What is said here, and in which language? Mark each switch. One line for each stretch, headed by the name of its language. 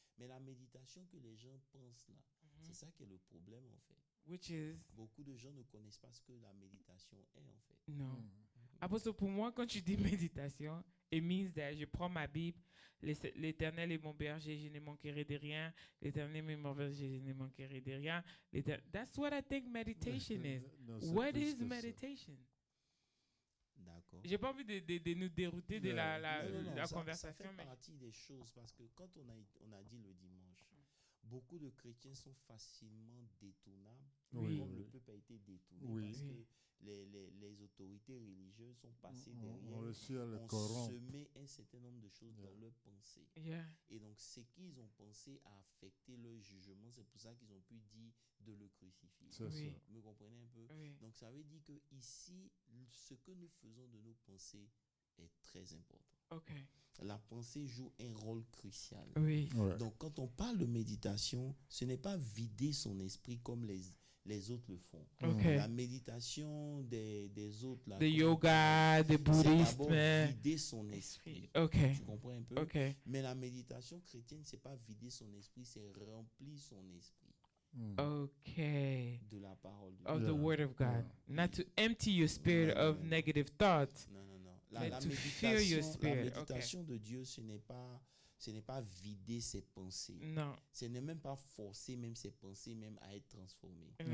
French: Mais la méditation que les gens pensent là, c'est ça qui est le problème en fait.
English: Which is?
French: Beaucoup de gens ne connaissent pas ce que la méditation est en fait. Non. Apostle, pour moi, quand tu dis méditation,
English: it means that
French: je prends ma Bible, l'Éternel est mon berger, je ne manquerai de rien. L'Éternel est mon berger, je ne manquerai de rien.
English: That's what I think meditation is. What is meditation?
French: D'accord. J'ai pas envie de nous dérouter de la conversation. Ça fait partie des choses parce que quand on a dit le dimanche, beaucoup de chrétiens sont facilement détournables, comme le peuple a été détourné parce que les autorités religieuses sont passées derrière, ont semé un certain nombre de choses dans leurs pensées. Et donc, ce qu'ils ont pensé a affecté leur jugement. C'est pour ça qu'ils ont pu dire de le crucifier. Vous me comprenez un peu? Donc, ça veut dire que ici, ce que nous faisons de nos pensées est très important. La pensée joue un rôle crucial. Donc, quand on parle de méditation, ce n'est pas vider son esprit comme les autres le font. La méditation des autres, le yoga, des bouddhistes, c'est vider son esprit. Tu comprends un peu? Mais la méditation chrétienne, c'est pas vider son esprit, c'est remplir son esprit. De la parole de Dieu.
English: Of the word of God. Not to empty your spirit of negative thoughts.
French: Non. La méditation de Dieu, ce n'est pas vider ses pensées. Non. Ce n'est même pas forcer même ses pensées même à être transformées.